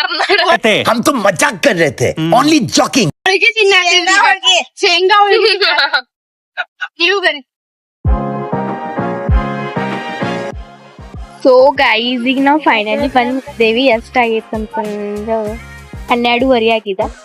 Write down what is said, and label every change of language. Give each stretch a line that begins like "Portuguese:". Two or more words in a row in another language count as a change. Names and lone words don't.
Hindi: हम तो मजाक कर रहे थे,
English: only joking.
Kannada: ಶೇಂಗಾ ನೀವು ಬನ್ನಿ.
English: so guys,
Kannada: ಈಗ ನಾವು ಫೈನಲಿ ಬಂದಿದ್ದೇವಿ. ಎಷ್ಟಾಗೈತೆ ಅಂತಂದ್ರೆ 12:30 ಆಗಿದೆ.